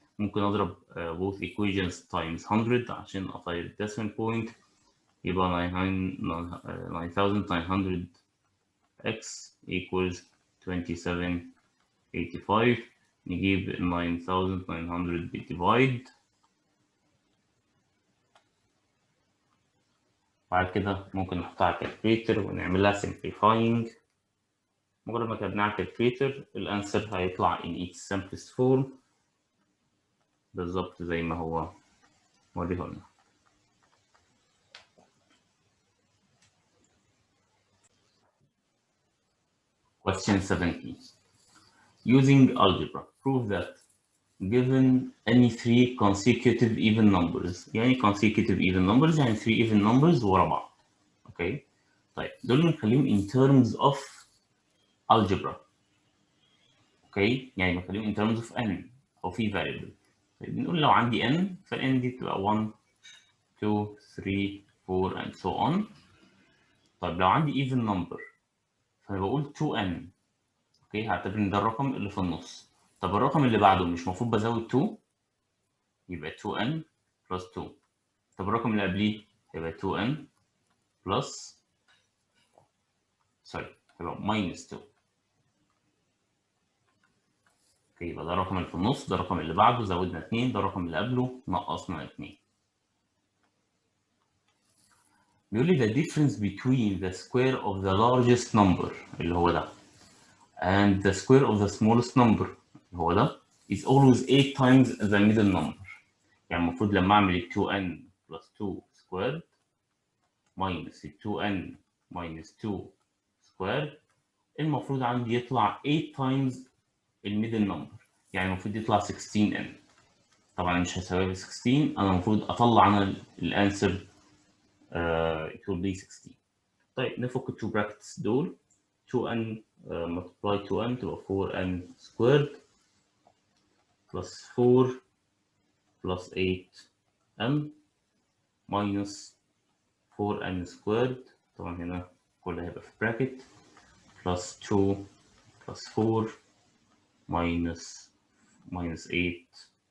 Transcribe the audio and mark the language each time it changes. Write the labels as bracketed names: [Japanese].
[Arabic] ممكن أضرب [English] both equations times 100 [Arabic] عشان أطير decimal point يبقى 9900x equals 27.85. نجيب 9900 divide بعد كده ممكن نحطها على الكالكوليتر ونعملها simplifying. مجرد ما كتبناها على الكالكوليتر الانسر هيطلع [English] in its simplest form [Arabic] بالظبط زي ما هو موريه لنا. [English] Question 17. Using algebra, prove that given any three consecutive even numbers. [Arabic] يعني consecutive even numbers يعني three even numbers ورا بعض. اوكي طيب دول نخليهم [English] in terms of algebra. [Arabic] اوكي يعني بخليهم in terms of n او في variable. طيب بنقول لو عندي n فn دي تبقى 1 2 3 4 and so on. طيب لو عندي even number فبقول 2n. اوكي هعتبر ان ده الرقم اللي في النص. طب الرقم اللي بعده مش المفروض بزود 2 يبقى 2n plus 2. طب الرقم اللي قبليه يبقى 2n plus سوري يبقى minus 2. اوكي يبقى ده الرقم اللي في النص، ده الرقم اللي بعده زودنا 2، ده الرقم اللي قبله نقصنا 2. [English] بيقول لي the difference between the square of the largest number اللي هو ده and the square of the smallest number اللي هو ده is always 8 times the middle number. [Arabic] يعني المفروض لما اعمل 2n plus 2 squared minus 2n minus 2 squared المفروض عندي يطلع 8 times الميدل نمبر، يعني المفروض يطلع 16n. طبعا مش هساويها ب 16، انا المفروض اطلع انا الانسر [English] it will be 16. [Arabic] طيب نفك ال 2 brackets دول 2n multiply 2n تبقى 4n squared plus 4 plus 8n minus 4n squared طبعا هنا كله هيبقى في bracket plus 2 plus 4 minus 8n.